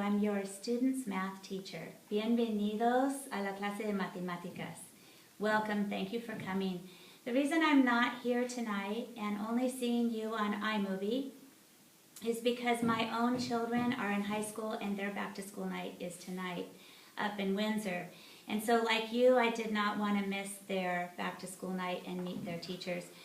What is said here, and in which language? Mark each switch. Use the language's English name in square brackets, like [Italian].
[English] I'm your student's math teacher. [Spanish] Bienvenidos a la clase de matemáticas. [English] Welcome, thank you for coming. The reason I'm not here tonight and only seeing you on iMovie is because my own children are in high school and their back to school night is tonight up in Windsor. And so like you, I did not want to miss their back to school night and meet their teachers.